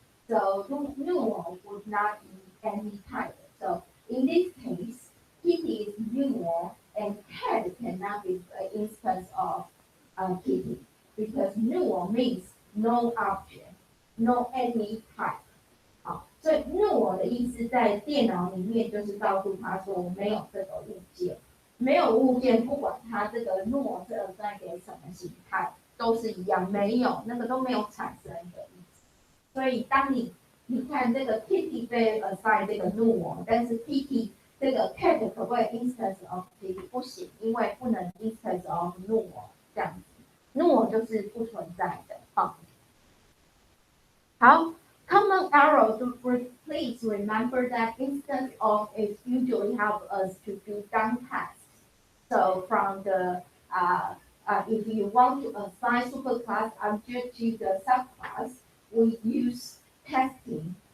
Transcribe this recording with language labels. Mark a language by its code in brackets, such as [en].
[en] So null would not be any type. So in this case, kitty is null and cat cannot be an instance of kitty because null means no object, no any type. [zh] 好，所以 null 的意思在电脑里面就是告诉他说我没有这个物件，没有物件，不管它这个 null 是 assign 给什么形态，都是一样，没有那个都没有产生的意思。所以当你看这个 Kitty 被 assign 这个 null， 但是 Kitty 这个 cat 可不可以 instance of Kitty？不行，因为不能 instance of null 这样子，null 就是不存在的。 [en] 好，common error please remember that instance of is usually help us to do done tasks. So from the if you want to assign superclass object to the subclass, we use testing.